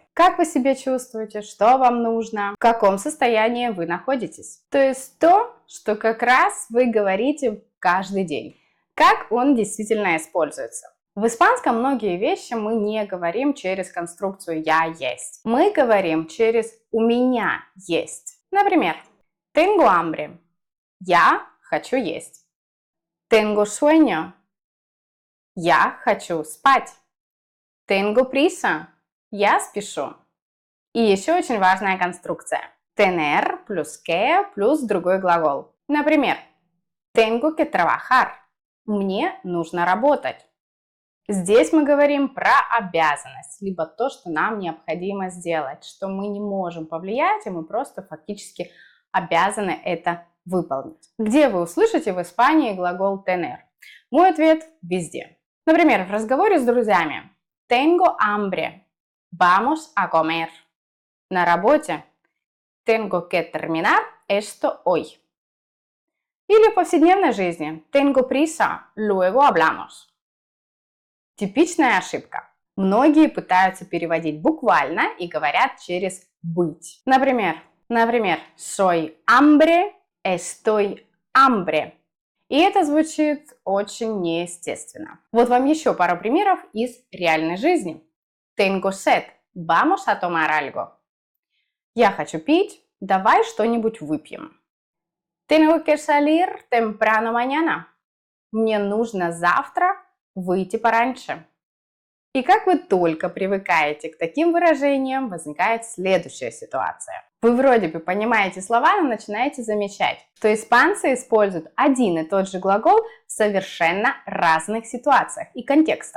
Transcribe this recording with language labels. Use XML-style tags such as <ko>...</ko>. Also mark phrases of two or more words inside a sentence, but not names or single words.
<ru>Как вы себя чувствуете, что вам нужно, в каком состоянии вы находитесь. То есть то, что как раз вы говорите каждый день. Как он действительно используется. В испанском многие вещи мы не говорим через конструкцию «я есть». Мы говорим через «у меня есть». Например,</ru> <es>tengo hambre.</es> <ru>Я хочу есть.</ru> <es>Tengo sueño.</es> <ru>Я хочу спать.</ru> <es>Tengo prisa.</es> <ru>Я спешу. И еще очень важная конструкция. Tener плюс que плюс другой глагол. Например,</ru> <es>tengo que trabajar.</es> <ru>Мне нужно работать. Здесь мы говорим про обязанность, либо то, что нам необходимо сделать, что мы не можем повлиять, и мы просто фактически обязаны это выполнить. Где вы услышите в Испании глагол tener? Мой ответ – везде. Например, в разговоре с друзьями.</ru> <es>Tengo hambre. Vamos a comer.</es> <ru>На работе.</ru> <es>Tengo que terminar esto hoy.</es> <ru>Или в повседневной жизни.</ru> <es>Tengo prisa. Luego hablamos.</es> <ru>Типичная ошибка. Многие пытаются переводить буквально и говорят через быть. Например,</ru> <es>soy hambre, estoy hambre.</es> <ru>И это звучит очень неестественно. Вот вам еще пару примеров из реальной жизни.</ru> <es>Tengo sed, vamos a tomar algo.</es> <ru>Я хочу пить, давай что-нибудь выпьем.</ru> <es>Tengo que salir temprano mañana.</es> <ru>Мне нужно завтра выйти пораньше. И как вы только привыкаете к таким выражениям, возникает следующая ситуация. Вы вроде бы понимаете слова, но начинаете замечать, что испанцы используют один и тот же глагол в совершенно разных ситуациях и контекстах.</ru>